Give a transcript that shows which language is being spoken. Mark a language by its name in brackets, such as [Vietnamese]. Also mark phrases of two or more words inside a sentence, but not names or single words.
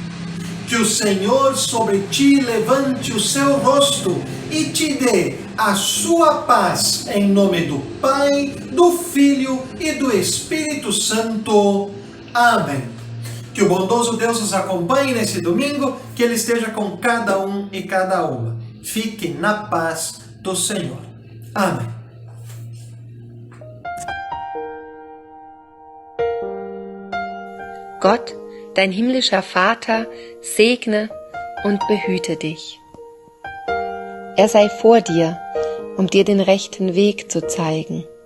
[Portuguese] Que o Senhor sobre ti levante o seu rosto e te dê a sua paz, em nome do Pai, do Filho e do Espírito Santo. Amém. Que o bondoso Deus nos acompanhe nesse domingo, que Ele esteja com cada um e cada uma. Fique na paz do Senhor. Amém. [German] Gott, dein himmlischer Vater, segne und behüte dich. Er sei vor dir, dir den rechten Weg zu zeigen.